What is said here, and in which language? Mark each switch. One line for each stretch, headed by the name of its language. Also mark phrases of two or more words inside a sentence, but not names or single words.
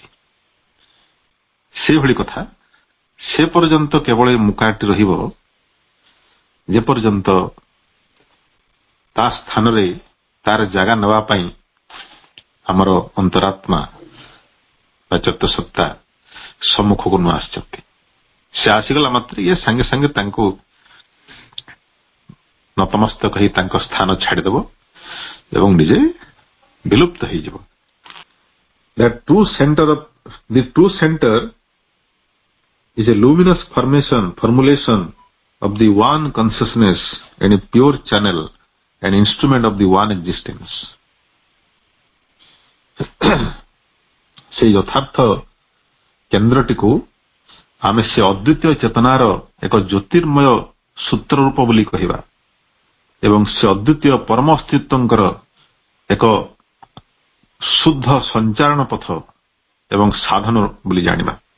Odia: ସେଭଳି କଥା, ସେ ପର୍ଯ୍ୟନ୍ତ କେବଳ ଏ ମୁକାରଟି ରହିବ ଯେ ପର୍ଯ୍ୟନ୍ତ ତା ସ୍ଥାନରେ ତାର ଜାଗା ନେବା ପାଇଁ ଆମର ଅନ୍ତରାତ୍ମା ବା ଚୈତ୍ୟସତ୍ତା ସମ୍ମୁଖକୁ ନ ଆସିଛନ୍ତି। ସେ ଆସିଗଲା ମାତ୍ର ଇଏ ସାଙ୍ଗେ ସାଙ୍ଗେ ତାଙ୍କୁ ନତମସ୍ତକ ହେଇ ତାଙ୍କ ସ୍ଥାନ ଛାଡ଼ିଦେବ ଏବଂ ନିଜେ ବିଲୁପ୍ତ ହେଇଯିବ।
English: The true center is a luminous formulation of the one consciousness and a pure channel, an instrument of the one existence.
Odia: ସେଇ ଯଥାର୍ଥ କେନ୍ଦ୍ରଟିକୁ ଆମେ ସେ ଅଦ୍ୱିତୀୟ ଚେତନାର ଏକ ଜ୍ୟୋତିର୍ମୟ ସୂତ୍ର ରୂପ ବୋଲି କହିବା ଏବଂ ସେ ଅଦ୍ୱିତୀୟ ପରମ ଅସ୍ତିତ୍ୱଙ୍କର ଏକ ଶୁଦ୍ଧ ସଞ୍ଚାରଣ ପଥ ଏବଂ ସାଧନ ବୋଲି ଜାଣିବା।